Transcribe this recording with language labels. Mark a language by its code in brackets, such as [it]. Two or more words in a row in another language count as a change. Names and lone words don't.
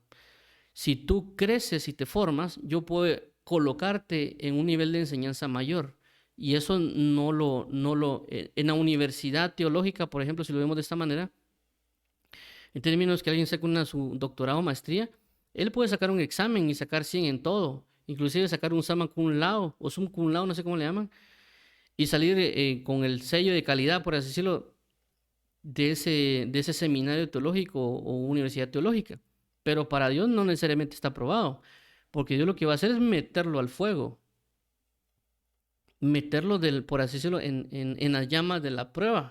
[es] Si tú creces y te formas, yo puedo colocarte en un nivel de enseñanza mayor. Y eso en la universidad teológica, por ejemplo, si lo vemos de esta manera, en términos que alguien saca su doctorado o maestría, él puede sacar un examen y sacar 100 en todo, inclusive sacar un [la] summa cum laude [es] o [la] sum cum laude, [es] no sé cómo le llaman, y salir con el sello de calidad, por así decirlo, de ese seminario teológico o universidad teológica. Pero para Dios no necesariamente está aprobado, porque Dios lo que va a hacer es meterlo al fuego, meterlo, por así decirlo, en las llamas de la prueba.